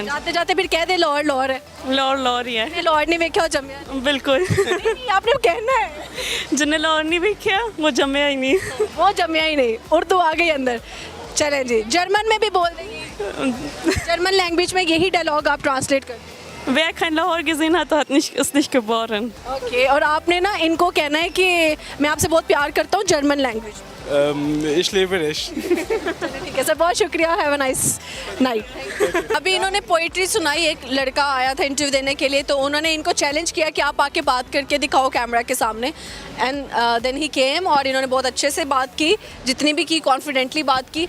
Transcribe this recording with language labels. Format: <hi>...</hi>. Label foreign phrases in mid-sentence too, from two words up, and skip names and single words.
<hi>जाते जाते फिर कह दे लाहौर लाहौर है. लाहौर ही है. ये लाहौर नहीं देखा हो जमिया? बिल्कुल. नहीं, आपने वो कहना है. जिन्हें लाहौर नहीं देखा वो जमे ही नहीं. वो जमिया ही नहीं, उर्दू आ गई अंदर. चलें जी, जर्मन में भी बोल देंगे.</hi> <en>German language</en> <hi>में यही डायलॉग आप ट्रांसलेट कर.</hi> <de>Wer kein Lahore gesehen hat, ist nicht geboren.</de> <hi>ओके, और आपने ना इनको कहना है कि मैं आपसे बहुत प्यार करता हूँ</hi> <en>German language.</en> <de>Ich liebe dich.</de> <hi>ठीक है सर, बहुत शुक्रिया.</hi> <en>have a nice night.</en> <hi>अभी इन्होंने पोइट्री सुनाई. एक लड़का आया था इंटरव्यू देने के लिए, तो उन्होंने इनको चैलेंज किया कि आप आके बात करके दिखाओ कैमरा के सामने.</hi> <en>and then he came,</en> <hi>और इन्होंने बहुत अच्छे से बात की, जितनी भी की कॉन्फिडेंटली बात की.</hi>